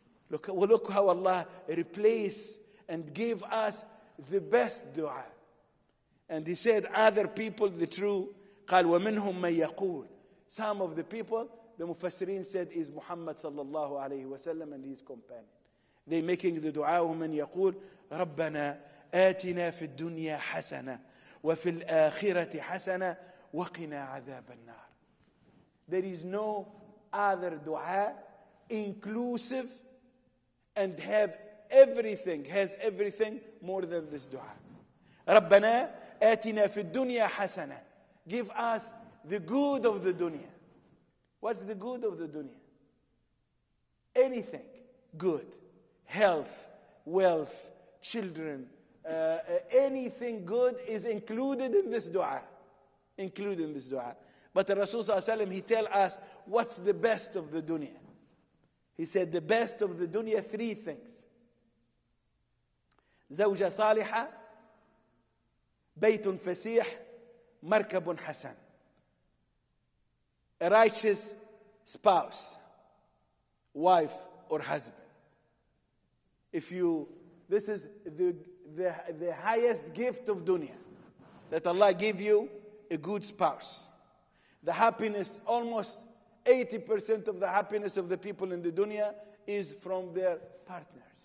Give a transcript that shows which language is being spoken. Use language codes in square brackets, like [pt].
[en] Look how Allah replace and give us the best dua. And He said, other people, the true, قال ومنهم من يقول. Some of the people, the Mufassirin said, is Muhammad sallallahu alayhi wa sallam and his companion. [ar] They making the dua, ومن يقول ربنا آتنا في الدنيا حسنة وفي الآخرة حسنة وقنا عذاب النار. [en] There is no other dua inclusive and has everything more than this dua. [ar] ربنا آتنا في الدنيا حسنة. [en] Give us the good of the dunya. What's the good of the dunya? Anything good. Health, wealth, children, anything good is included in this dua. Included in this dua. But the Rasul sallallahu alaihi wasallam, he tell us what's the best of the dunya. He said the best of the dunya, 3 things. [ar] زوجة صالحة, بيت فسيح, مركب حسن. [en] A righteous spouse, wife or husband. This is the highest gift of dunya, that Allah give you a good spouse. The happiness, almost 80% of the happiness of the people in the dunya is from their partners.